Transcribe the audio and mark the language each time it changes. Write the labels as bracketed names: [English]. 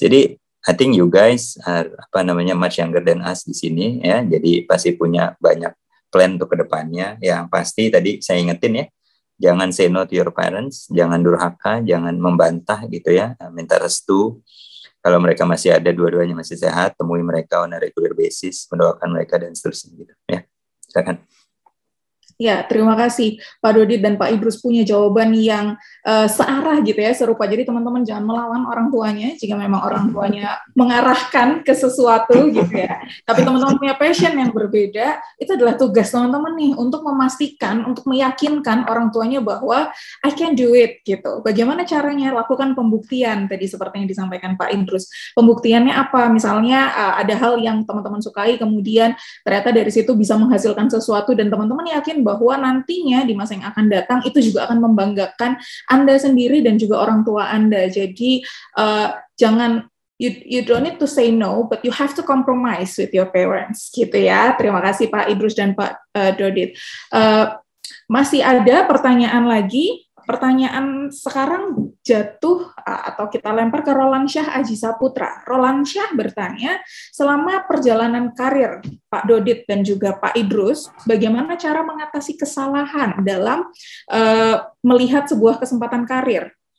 [English] Jadi I think you guys are much younger than us [Indonesian] di sini ya. Jadi pasti punya banyak plan untuk kedepannya. Yang pasti tadi saya ingetin ya, jangan [English] say no to your parents, [Indonesian] jangan durhaka, jangan membantah gitu ya, minta restu. Kalau mereka masih ada, dua-duanya masih sehat, temui mereka [English] on a regular basis, [Indonesian] mendoakan mereka dan seterusnya gitu ya. Silakan. Ya, terima kasih Pak Dodit dan Pak Idrus punya jawaban yang searah gitu ya, serupa. Jadi teman-teman jangan melawan orang tuanya jika memang orang tuanya mengarahkan ke sesuatu gitu ya. Tapi teman-teman punya passion yang berbeda, itu adalah tugas teman-teman nih untuk memastikan, untuk meyakinkan orang tuanya bahwa [English] I can do it [Indonesian] gitu. Bagaimana caranya? Lakukan pembuktian tadi seperti yang disampaikan Pak Idrus. Pembuktiannya apa? Misalnya ada hal yang teman-teman sukai, kemudian ternyata dari situ bisa menghasilkan sesuatu dan teman-teman yakin bahwa nantinya di masa yang akan datang itu juga akan membanggakan Anda sendiri dan juga orang tua Anda. Jadi jangan [English] you don't need to say no, but you have to compromise with your parents gitu ya. [Indonesian] Terima kasih Pak Idrus dan Pak Dodit. Masih ada pertanyaan lagi? Pertanyaan sekarang jatuh atau kita lempar ke Roland Syah Aji Saputra. Roland Syah bertanya, selama perjalanan karir Pak Dodit dan juga Pak Idrus, bagaimana cara mengatasi kesalahan dalam melihat sebuah kesempatan karir?